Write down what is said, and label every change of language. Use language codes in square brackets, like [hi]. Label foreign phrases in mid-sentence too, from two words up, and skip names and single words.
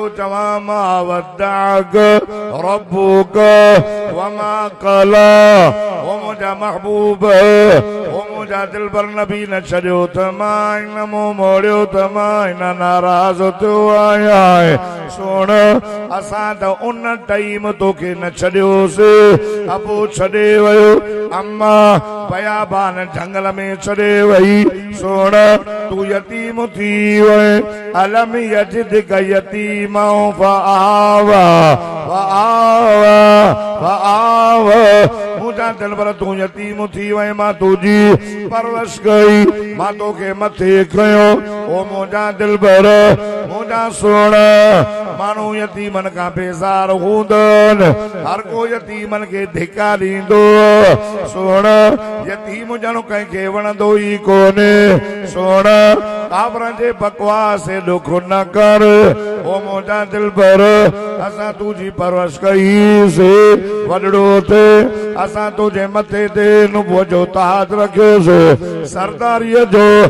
[sd] चवां [ar] ما ودعك ربك وما قلى [sd] ओ मुंहिंजा महबूब ओ मुंहिंजा दिलबर नबी न छॾियो त मां इन मुंहुं मोड़ियो त मां इन नाराज़ थियो आहियां सुण असां त उन टाइम तोखे न छॾियोसीं अबू छॾे वियो अम्मा बयाबान जंगल में छॾे वई सोण तू यतीम थी वए [ar] ألم يجدك يتيما فآوى فآوى فآوى [sd] मुंहिंजा दिलबर तू यतीम थी वए मां तुंहिंजी परवरिश कई मां तोखे मथे खयो ओ मुंहिंजा दिलबर मुंहिंजा सोण माण्हू यतीमनि खां बेज़ार हूंदन हर को यतीमनि खे धिका ॾींदो सोण यतीम ॼणो कंहिंखे वणंदो ई कोन्हे सोण काफ़िरनि जे बकवास ॾुख न कर ओ मुंहिंजा दिलबर असां तुंहिंजी परवरिश कईसीं वॾड़ो थे असां तुंहिंजे मथे ते नुबुअ जो ताज रखियोसीं सरदारीअ जो